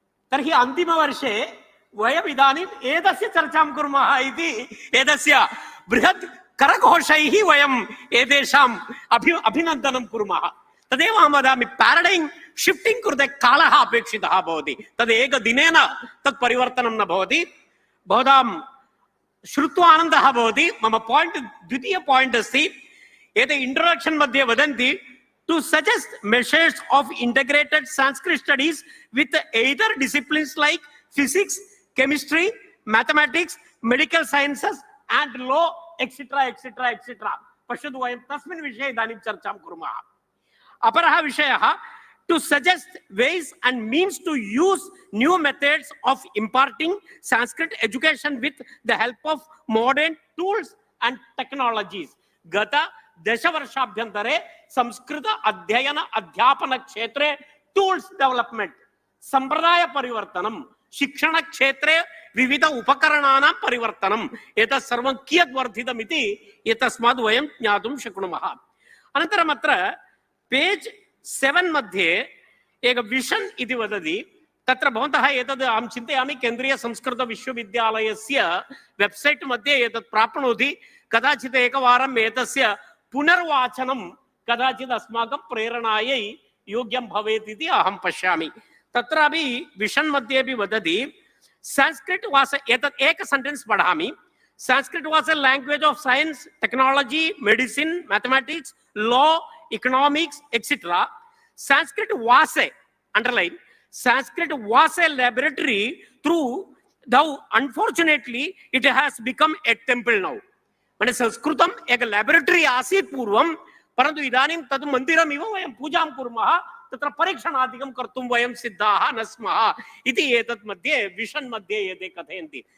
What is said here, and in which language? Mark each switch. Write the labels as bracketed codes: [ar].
[sa] तर्हि अन्तिमवर्षे वयम् इदानीम् एतस्य चर्चां कुर्मः इति एतस्य बृहत् करघोषैः वयम् एतेषाम् अभिनन्दनं कुर्मः। तदेव अहं वदामि, पैराडैम् शिफ्टिंग कृते कालः अपेक्षितः भवति। तद् एकदिनेन तत् परिवर्तनं न भवति। भवतां श्रुत्वा आनन्दः भवति। मम पॉइंट द्वितीय पॉइंट अस्ति, एते इंट्रोडक्शन मध्ये वदन्ति [en] to suggest measures of integrated Sanskrit studies with either disciplines like physics, chemistry, mathematics, medical sciences and law, etc., etc., etc. [sa] पश्यतु, वयं तस्मिन् विषये इदानीं चर्चां कुर्मः। अपरः विषयः, [en] to suggest ways and means to use new methods of imparting Sanskrit education with the help of modern tools and technologies. [sa] गत 10 वर्षाभ्यन्तरे संस्कृत अध्ययन अध्यापन क्षेत्रे टूल्स डेवलपमेंट, संप्रदाय परिवर्तनं, शिक्षण क्षेत्रे विविध उपकरणानां परिवर्तनम्, एतत् सर्वं कियत् वर्धितमिति एतस्मात् वयं ज्ञातुं शक्नुमः। अनन्तरम् अत्र पेज 7 मध्ये एक विजन् इति वदति। तत्र भवन्तः एतद् अहं चिन्तयामि केन्द्रीय संस्कृत विश्वविद्यालयस्य वेबसाइट मध्ये एतत् प्राप्नोति। कदाचित् एकवारम् एतस्य पुनर्वाचनं कदाचित् अस्माकं प्रेरणायै योग्यं भवेत् इति अहं पश्यामि। तत्रापि विजन् मध्ये अपि वदति, [en] Sanskrit was, [sa] एतत् एक सेंटेंस पठामि, [en] Sanskrit was a language of science, technology, medicine, mathematics, law, economics, etcetera. Sanskrit was a, underline, Sanskrit was a laboratory through though unfortunately it has become a temple now। [sa] माने संस्कृतम एक लैबोरेटरी आसीत् पूर्वं, परन्तु इदानीं तद् मन्दिरमिव वयं पूजां कुर्मः, तत्र परीक्षणादिकं कर्तुं वयं सिद्धाः न स्मः इति एतत् मध्ये विजन् मध्ये एते कथयन्ति।